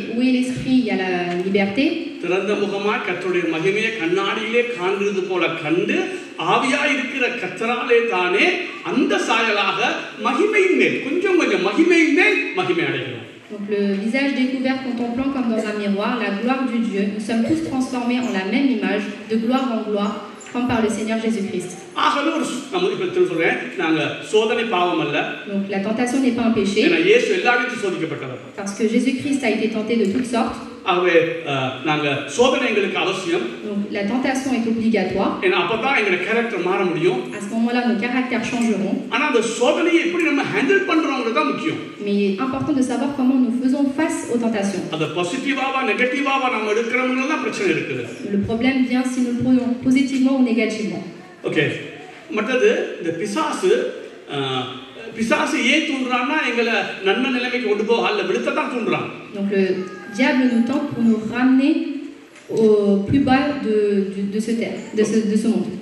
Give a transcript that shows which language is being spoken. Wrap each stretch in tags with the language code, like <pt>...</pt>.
<fr>Où est l'esprit, il y a la liberté.</fr> <ta>திறந்த முகமாய் கர்த்தருடைய மகிமையை கண்ணாடியிலே காண்கிறது போல கண்டு ஆவியாய் இருக்கிற கர்த்தராலே தானே அந்த சாயலாக மகிமையின் மேல் கொஞ்சம் மகிமையின் மேல் மகிமை அடைகிறோம்.</ta> <fr>Donc le visage découvert contemplant comme dans un miroir la gloire du Dieu, nous sommes tous transformés en la même image, de gloire en gloire, comme par le Seigneur Jésus-Christ.</fr> <ta>ஆகவே நம்ம இப்ப சொல்றேன் நாங்க சோதனை பாவம் அல்ல.</ta> <fr>Donc la tentation n'est pas un péché.</fr> <ta>ஏன்னா இயேசு எல்லாவற்றையும் சோதிக்கப்பட்டவர்.</ta> <fr>Parce que Jésus-Christ a été tenté de toutes sortes.</fr> <ta>ஆகவே நாங்க சோதனை எங்களுக்கு அவசியம்.</ta> <fr>Donc la tentation est obligatoire.</fr> <ta>ஏன்னா அப்பதான் எங்க கேரக்டர் மாற முடியும்.</ta> <fr>À ce moment-là nos caractères changeront.</fr> <ta>ஆனா அந்த சோதனையை எப்படி நம்ம ஹேண்டில் பண்றோம்ங்கிறது தான் முக்கியம்.</ta> <fr>Mais il est important de savoir comment nous faisons face aux tentations.</fr> <ta>அது பாசிட்டிவாவா நெகட்டிவாவா நம்ம எடுக்கறோம்ங்கிறது தான் பிரச்சனை இருக்குது.</ta> <fr>Le problème vient si nous le prenons positivement ou négativement.</fr> <ta>Okay. மற்றது இந்த பிசாசு பிசாசு ஏன் தூண்டுறான்னா எங்களை நன்மை நிலைமைக்கு கொண்டு போக அல்ல விழுத்தத்தான் தூண்டுறான்.</ta> <fr>Donc le diable nous tente pour nous ramener au plus bas de ce terre, de ce monde.</fr>